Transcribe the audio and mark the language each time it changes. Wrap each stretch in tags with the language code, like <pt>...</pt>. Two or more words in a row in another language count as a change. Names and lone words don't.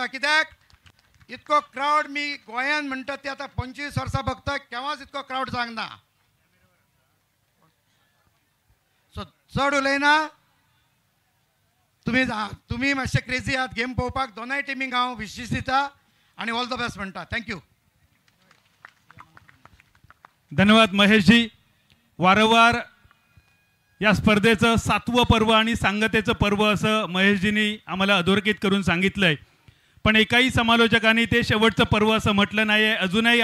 <kok>कित्याक इतको क्रावड मी गोंयान म्हणटा ते आतां 25 वर्सां भोगता, केव्हाच इतको क्रावड जावंक ना. सो चड उलयना, तुम्ही मातशे क्रेजी आहात गेम पळोवपाक. दोनाय टिमीक हांव विशीस दिता आणि</kok> <en>all the best</en> <kok>म्हणटा.</kok> <en>थँक्यू.</en> <mr>धन्यवाद महेशजी. वारंवार या स्पर्धेचं 7वं पर्व आणि सांगतेचं पर्व असं महेशजींनी आम्हाला अधोरेखित करून सांगितलंय. पण एकाही समालोचकांनी ते शेवटचं पर्व असं म्हटलं नाही आहे.</mr>